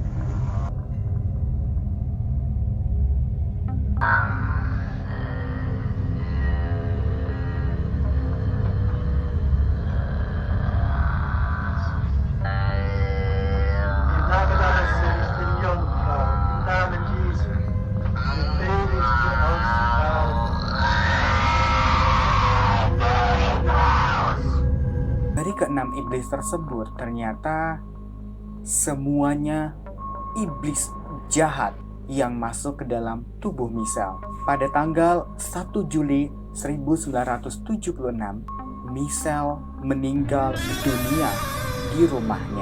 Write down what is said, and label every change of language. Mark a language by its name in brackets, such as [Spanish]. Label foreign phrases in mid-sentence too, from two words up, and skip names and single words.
[German] Im Namen deines Sohnes, den Jungfrau, im Namen Jesu, befehle ich dir auszufahren. [Indonesian] Dari keenam iblis tersebut, ternyata semuanya iblis jahat yang masuk ke dalam tubuh Michelle. Pada tanggal 1 Juli 1976, Michelle meninggal dunia di rumahnya.